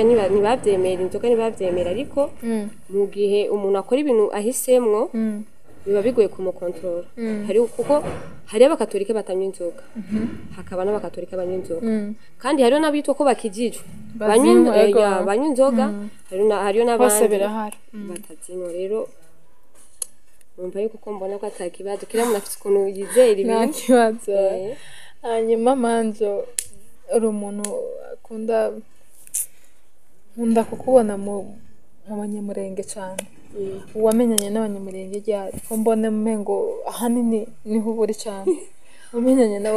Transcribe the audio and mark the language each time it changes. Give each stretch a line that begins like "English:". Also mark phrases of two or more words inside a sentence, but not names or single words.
Rundi: ntibabyemera ariko mu gihe umuntu akora ibintu ahisemwo biba bigoye kumukontorora kuko hari abakatolika batanywa inzoga hakaba n'abakatolika banywa inzoga kandi hariyo n'abitwa ko bakijijwe banywa inzoga hariyo n'abandi batazinywa rero numva yuko mbona ko atakibazo kira umuntu afite ukuntu yizera ibintu nta kibazo hanyuma manjo uri umuntu nkunda kukubona mu banyamurenge cyane wamenyanye n'abanyamurenge ryari ko mbona umengo ahanini niho uburi cyane wamenyanye nabo